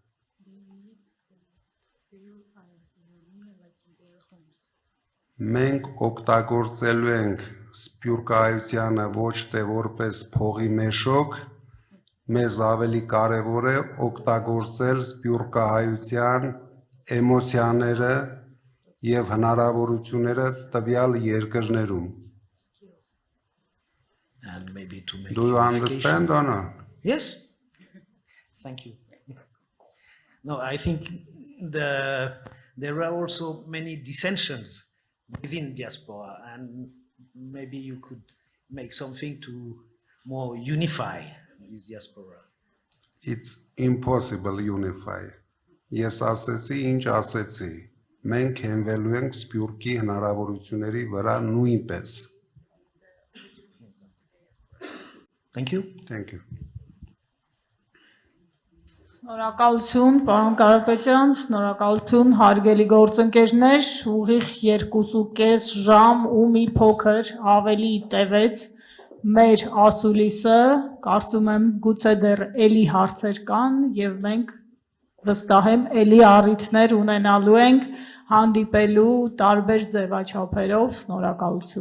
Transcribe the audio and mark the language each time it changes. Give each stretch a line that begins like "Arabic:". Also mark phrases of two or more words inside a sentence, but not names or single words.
Armenian: Մենք օգտագործելու ենք սփյուռքահայությանը ոչ թե որպես փողի մեշոք, մեզ ավելի կարևոր է օգտագործել սփյուռքահայության էմոցիաները եւ հնարավորությունները տվյալ երկրներում։
English: And maybe to make Do you understand or not? Yes. Thank you. No, I think there are also many dissensions within diaspora, and maybe you could make something to more unify this diaspora. It's impossible unify.
Armenian: Ես ասեցի, ինչ ասեցի։ Մենք հենվելու ենք սփյուռքի հնարավորությունների վրա նույնպես։
English: Thank you. Thank you.
Armenian: Շնորհակալություն, պարոն Կարապետյան, շնորհակալություն, հարգելի գործընկերներ, ուղիղ 2.5 ժամ ու մի փոքր ավելի տևեց մեր ասուլիսը, կարծում եմ գուցե դեռ էլի հարցեր կան եւ մենք վստահ եմ էլի առիթներ ունենալու ենք հանդիպելու տարբեր ձևաչափերով, շնորհակալություն։